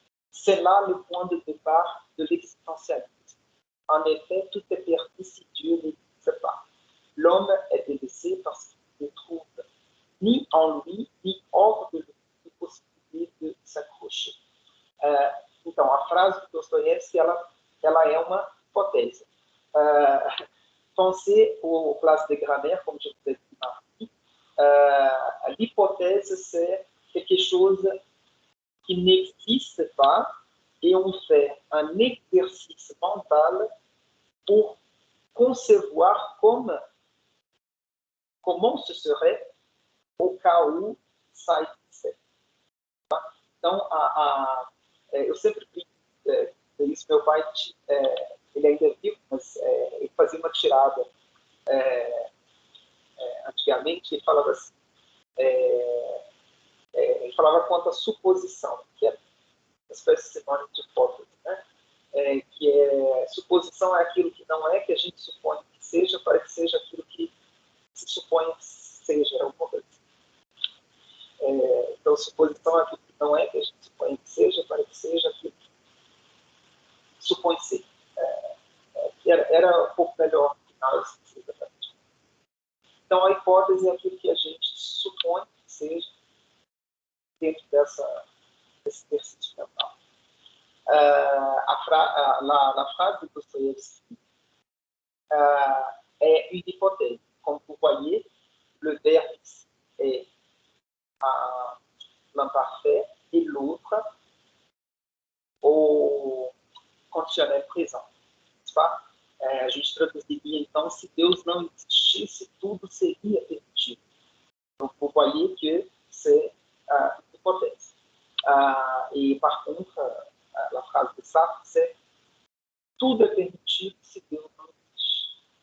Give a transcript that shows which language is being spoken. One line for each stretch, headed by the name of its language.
French: C'est là le point de départ de l'existentialisme. En effet, tout est permis si Dieu n'existe pas. L'homme est délaissé parce qu'il ne trouve ni en lui, ni hors de lui de possibilité de s'accrocher.
Portuguese: Então, a frase de Dostoiévski, ela é uma hypothèse.
French: Pensez aux classes de grammaire, comme je vous ai dit mardi. L'hypothèse, c'est quelque chose qui n'existe pas et on fait un exercice mental pour concevoir comment ce serait au cas où
Portuguese: sai de série. Tá? Então, eu sempre brinco isso. Meu pai, ele ainda é vivo, mas ele fazia uma tirada antigamente. Ele falava assim, ele falava quanto à suposição, que é uma espécie de sinônimo de hipótese, né? Que suposição é aquilo que não é, que a gente supõe que seja, para que seja aquilo que se supõe que seja, alguma coisa assim. Então, suposição é aquilo que não é, que a gente supõe que seja, para que seja aquilo que supõe ser. Era um pouco melhor no final, exatamente. Então, a hipótese é aquilo que a gente supõe que seja dentro desse exercício mental.
French: La phrase de Dostoïevski est une hypothèse. Comme vous voyez, le verbe est l'imparfait et l'autre au conditionnel présent.
Portuguese: Tá? A gente traduziria, então, se Deus não existisse, tudo seria permitido.
French: Donc, vous voyez que c'est une hypothèse. Et par contre, la phrase de Sartre, c'est
Portuguese: tudo é permitido se Deus não existe.